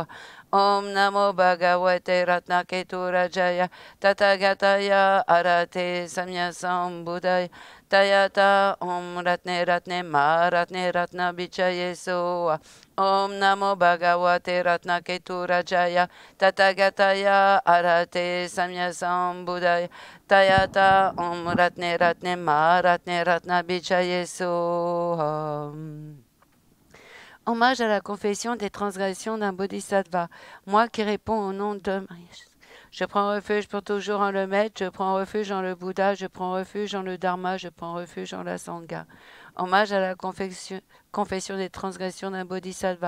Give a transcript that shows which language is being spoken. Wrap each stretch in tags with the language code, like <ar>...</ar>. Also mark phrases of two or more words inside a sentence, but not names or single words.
<sa>Om Namo Bhagavate Ratnaketu Rajaya Tathagataya Arate Samya Sambuddhaya Tayata Om Ratne Ratne Ma Ratne Ratna Vijaye Soha. Om Namo Bhagavate Ratnaketu Rajaya Tathagataya Arate Samya Sambuddhaya Tayata Om Ratne Ratne Ma Ratne Ratna Vijaye Soha.</sa> <fr>Hommage à la confession des transgressions d'un bodhisattva. Moi qui réponds au nom de Maria. Je prends refuge pour toujours en le maître, je prends refuge en le Bouddha, je prends refuge en le Dharma, je prends refuge en la Sangha. Hommage à la confession des transgressions d'un bodhisattva.</fr>